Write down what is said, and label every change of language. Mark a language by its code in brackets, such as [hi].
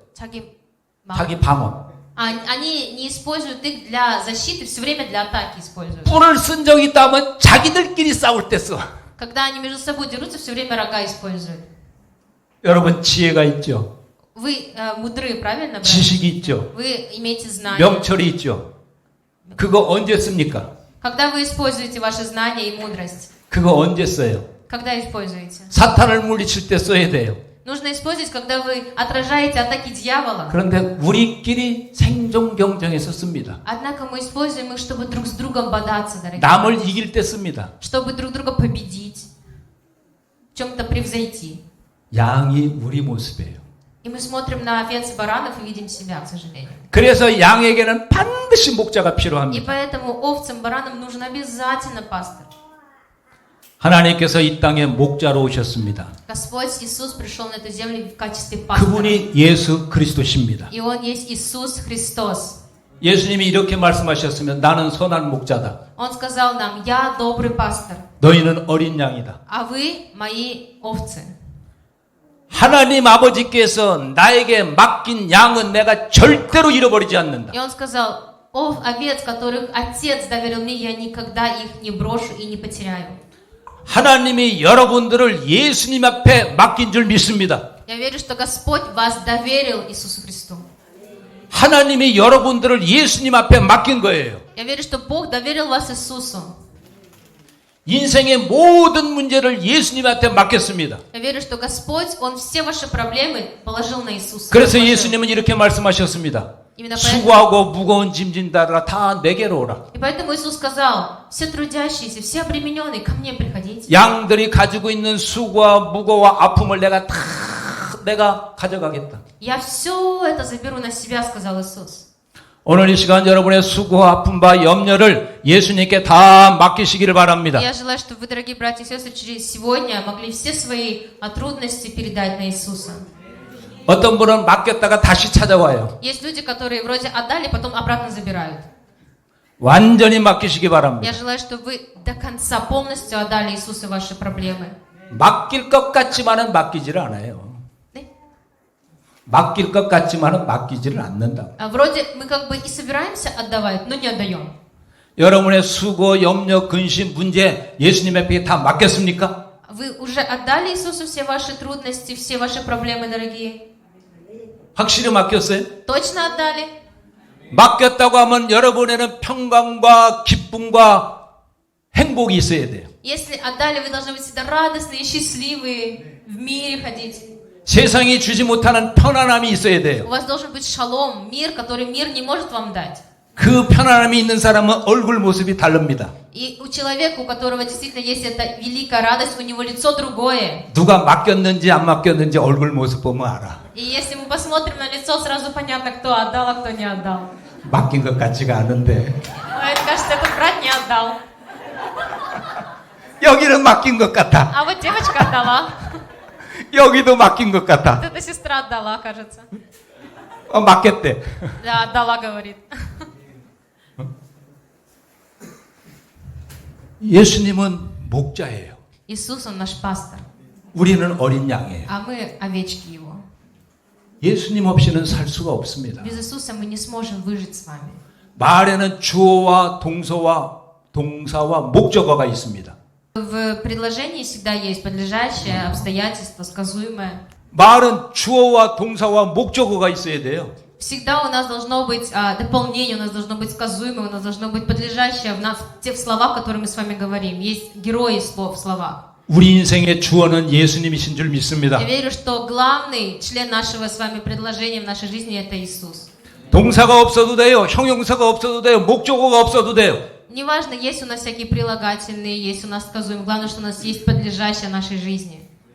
[ko] 자기 자기 방어. [ru] Они не используют их для защиты, все время для атаки используют. [ko] 뿔을 쓴 적이 있다면 자기들끼리 싸울 때 써. [ru] Когда они между собой дерутся, все время рога используют. [ko] 여러분 지혜가 있죠. [ru] Вы мудры, правильно, брат? [ko] 지식이 있죠. [ru] Вы имеете знания. [ko] 명철이 있죠. 그거 언제 씁니까? [ru] Когда вы используете ваши знания и мудрость? [ko] 그거 언제 써요? [ru] Когда используете? [ko] 사탄을 물리칠 때 써야 돼요. [ru] Нужно использовать, когда вы отражаете атаки дьявола. [ko] 그런데 우리끼리 생존 경쟁에서 씁니다. [ru] Однако мы используем их, чтобы друг с другом бодаться, дорогие. [ko] 남을 이길 때 씁니다. [ru] Чтобы друг друга победить, в чем-то превзойти. [ko] 양이 우리 모습이에요. [ru] И мы смотрим на овец и баранов и видим себя, к сожалению. [ko] 그래서 양에게는 반드시 목자가 [ru] И [ko] 필요합니다. [ru] поэтому овцам, баранам нужен обязательно пастырь. [ko] 하나님께서 이 땅에 목자로 오셨습니다. [ru] Господь Иисус пришел на эту землю в качестве пастыря. [ko] 그분이 예수 그리스도십니다. [ru] И Он есть Иисус Христос. [ko] 예수님이 이렇게 말씀하셨으면 나는 선한 목자다. [ru] Он сказал нам: «Я добрый пастырь, [ko] 너희는 어린 양이다. [ru] а вы мои овцы». [ko] 하나님 아버지께서 나에게 맡긴 양은 내가 절대로 잃어버리지 않는다. [ru] И Он сказал: овец, которых Отец доверил мне, я никогда их не брошу и не потеряю. [ko] 하나님이 여러분들을 예수님 앞에 맡긴 줄 믿습니다. [ru] Я верю, что Господь вас доверил Иисусу Христу. [ko] 하나님이 여러분들을 예수님 앞에 맡긴 거예요. [ru] Я верю, что Бог доверил вас Иисусу. [ko] 인생의 모든 문제를 예수님한테 맡겼습니다. [ru] Я верю, что Господь, Он все ваши проблемы положил на Иисуса. [ko] 그래서 예수님은 이렇게 말씀하셨습니다. [ru] Именно поэтому, [ko] 수고하고 무거운 짐진 자들아 다 내게로 오라. [ru] и поэтому Иисус сказал: все трудящиеся, все обремененные, ко мне приходите. [ko] 양들이 가지고 있는 수고와 무거와 아픔을 내가 가져가겠다. [ru] Я все это заберу на себя, сказал Иисус. [ko] 오늘 이 시간 여러분의 수고와 아픔과 염려를 예수님께 다 맡기시기를 바랍니다. [ru] Я желаю, чтобы вы, дорогие братья и сестры, через сегодня могли все свои трудности передать на Иисуса. [ko] 어떤 분은 맡겼다가 다시 찾아와요. [ru] Есть люди, которые вроде отдали, потом обратно забирают. [ko] 완전히 맡기시기 바랍니다. [ru] Я желаю, чтобы вы до конца полностью отдали Иисусу ваши проблемы. [ko] 맡길 것 같지만은 맡기지를 않아요. 네? 맡길 것 같지만은 맡기지를 않는다. [ru] Вроде мы как бы и собираемся отдавать, но не отдаем. [ko] 여러분의 수고, 염려, 근심, 문제 예수님 앞에 다 맡겼습니까? [ru] Вы уже отдали Иисусу все ваши трудности, все ваши проблемы, дорогие? [ko] 확실히 맡겼어요? [ru] Точно отдали? [ko] 맡겼다고 하면 여러분에는 평강과 기쁨과 행복이 있어야 돼요. [ru] Если отдали, вы должны быть всегда радостные, счастливые, в мире ходить. [ko] 세상이 주지 못하는 편안함이 있어야 돼요. [ru] У вас должен быть шалом, мир, который мир не может вам дать. [ko] 그 편안함이 있는 사람은 얼굴 모습이 다릅니다. [ru] И у человека, у которого действительно есть эта великая радость, у него лицо другое. [ko] 누가 맡겼는지 안 맡겼는지 얼굴 모습 보면 알아. [ru] И если мы посмотрим на лицо, сразу понятно, кто отдал, а кто не отдал. [ko] 맡긴 것 같지가 않은데 [ru] Это, кажется, этот брат не отдал. [ko] 여기는 맡긴 것 같아. [ru] А вот девочка отдала. [ko] 여기도 맡긴 것 같아. [ru] Вот эта сестра отдала, кажется. [ko] 맡겼대. [ru] Да, отдала, говорит. [ko] 예수님은 목자예요. [ru] Иисус, Он наш пастор, [ko] 우리는 어린 양이에요. [ru] а мы овечки Его. [ko] 예수님 없이는 살 수가 없습니다. [ru] Без Иисуса мы не сможем выжить с вами. [ko] 말에는 주어와 동사와 목적어가 있습니다. [ru] В предложении всегда есть подлежащее, обстоятельство, сказуемое. [ko] 말은 주어와 동사와 목적어가 있어야 돼요. [ru] Всегда у нас должно быть дополнение, у нас должно быть сказуемое, у нас должно быть подлежащее в нас, в тех словах, которые мы с вами говорим. Есть герои слов в словах. [ko] 우리 인생의 주어는 예수님이신 줄 믿습니다. [ru] Я верю, что главный член нашего с вами предложения в нашей жизни это Иисус. [ko] 동사가 없어도 돼요. 형용사가 없어도 돼요. 목적어가 없어도 돼요. [ru] Неважно, есть у нас всякие прилагательные, есть у нас сказуемые. Главное, что у нас есть подлежащее нашей жизни.